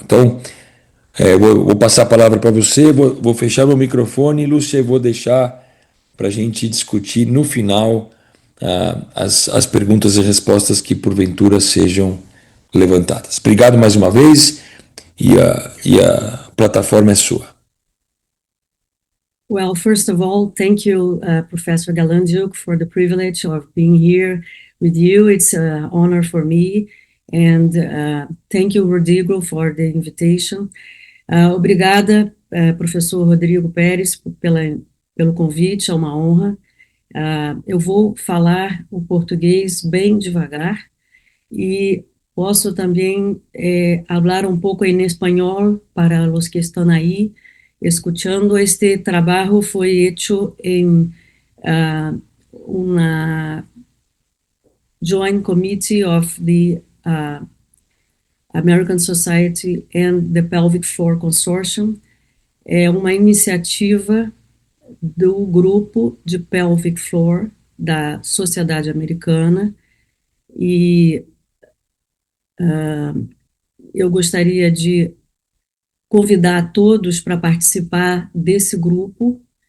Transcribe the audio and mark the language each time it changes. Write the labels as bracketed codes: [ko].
[pt] Então, vou passar a palavra para você, vou fechar meu microfone, Lúcia, e vou deixar para a gente discutir no final as perguntas e respostas que porventura sejam levantadas. Obrigado mais uma vez e a plataforma é sua. [en] Well, first of all, thank you, Professor Galandiuk, for the privilege of being here with you. It's an honor for me. And thank you, Rodrigo, for the invitation. [pt] Obrigada, professor Rodrigo Pérez, pelo convite, é uma honra. Eu vou falar o português bem devagar e posso também [es] hablar un poco en español para los que están ahí escuchando. Este trabajo fue hecho en una [en] joint committee of the American Society and the Pelvic Floor Consortium. [pt] É uma iniciativa do grupo de Pelvic Floor da Sociedade Americana e eu gostaria de convidar todos para participar desse grupo.